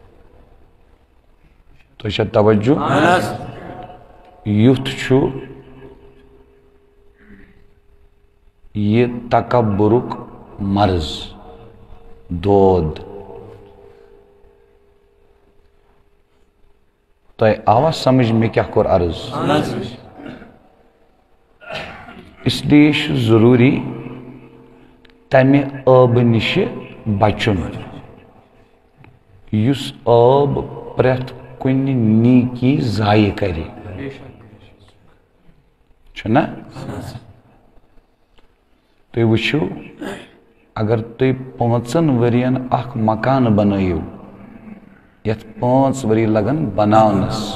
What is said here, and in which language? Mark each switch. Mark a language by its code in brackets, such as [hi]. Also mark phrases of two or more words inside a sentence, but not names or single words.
[ks] تۄہہِ چھا توجہ یُتھ چھُ یہ تکبرُک مرض دود تۄہہِ آوا سمجھ مےٚ کیٛاہ کوٚر عرض اس لیے چھُ ضروٗری تمہِ ٲبہٕ نِشہِ بچُن یُس ٲب پرٛٮ۪تھ کُنہِ نیٖکی ضایہِ کرِ چھُنا تُہۍ وٕچھِو اگر تُہۍ 5 ؤرین اکھ مکان بنٲیِو یتھ 5 ؤری لگن بناونس